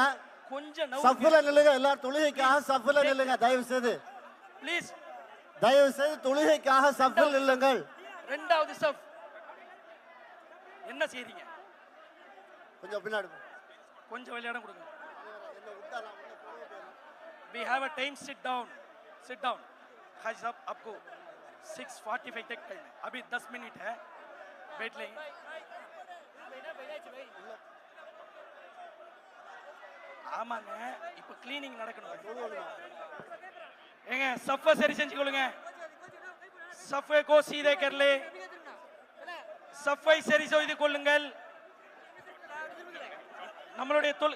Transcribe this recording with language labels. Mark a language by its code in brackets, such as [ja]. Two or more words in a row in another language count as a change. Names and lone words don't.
[ta] கொஞ்சம் சஃப்ல நில்லுங்க. எல்லாரும் தொழுகைக்காக சஃப்ல நில்லுங்க. தயவு செய்து ப்ளீஸ். தயவு செய்து தொழுகைக்காக சஃப்ல நில்லுங்கள். ரெண்டாவது சஃப். என்ன செய்றீங்க? கொஞ்சம் பின்னாடி கொஞ்சம் விளையாட கொடுங்க. [en] We have a time. Sit down. Sit down. [hi] भाई साहब आपको 6:45 तक टाइम है. अभी 10 मिनट है. बैठ लेंगे. [ta] ஆமாங்க, இப்போ கிளீனிங் நடக்கணும். ஏங்க சஃபை சரி செஞ்சுக்கொள்ளுங்க. [hi] सफ़ को सीधे कर ले. [ta] சஃபை சரி செய்து கொள்ளுங்கள். நம்மளுடைய